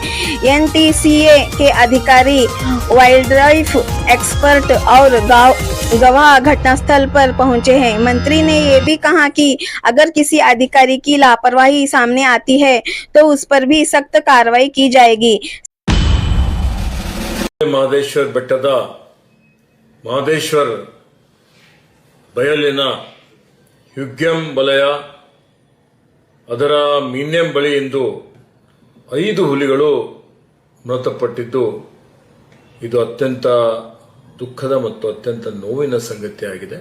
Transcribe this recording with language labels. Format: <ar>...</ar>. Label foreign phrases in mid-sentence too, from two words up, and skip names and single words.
<hi>एनटीसीए के अधिकारी,</hi> <en>wild life expert</en> <hi>और गवाह घटनास्थल पर पहुंचे हैं। मंत्री ने ये भी कहा कि अगर किसी अधिकारी की लापरवाही सामने आती है तो उस पर भी सख्त कार्रवाई की जाएगी।</hi> <kn>ಮಹದೇಶ್ವರ ಬೆಟ್ಟದ ಮಹದೇಶ್ವರ ಬಯಲಿನ ಹ್ಯುಗ್ಯಂ ವಲಯ ಅದರ ಮೀನ್ಯಂ ಬಳಿ ಇಂದು 5 ಹುಲಿಗಳು ಮೃತಪಟ್ಟಿದ್ದು ಇದು ಅತ್ಯಂತ ದುಃಖದ ಮತ್ತು ಅತ್ಯಂತ ನೋವಿನ ಸಂಗತಿಯಾಗಿದೆ.</kn>